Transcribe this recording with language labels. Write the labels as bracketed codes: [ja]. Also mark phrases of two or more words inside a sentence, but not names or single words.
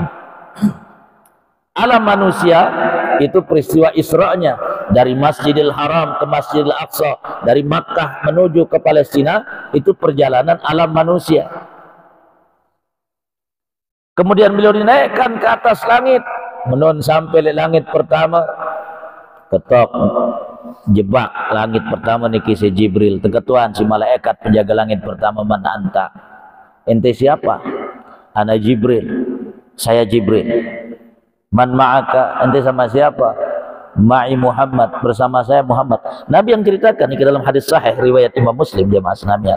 [id] Alam manusia itu peristiwa Isra-nya dari Masjidil Haram ke Masjidil Aqsa, dari Makkah menuju ke Palestina, itu perjalanan alam manusia. Kemudian beliau dinaikkan ke atas langit, menun sampai langit pertama, [sas] ketok jebak langit pertama niki [id] si Jibril, teketuan si malaikat penjaga langit pertama, [ar] mana anta? [id] Ente siapa? Ana Jibril, saya Jibril. [ar] Man ma'aka, [id] ente sama siapa? [ar] Ma'i Muhammad, [id] bersama saya Muhammad. Nabi yang ceritakan ini ke dalam hadis sahih riwayat Imam Muslim, jamaah sekalian.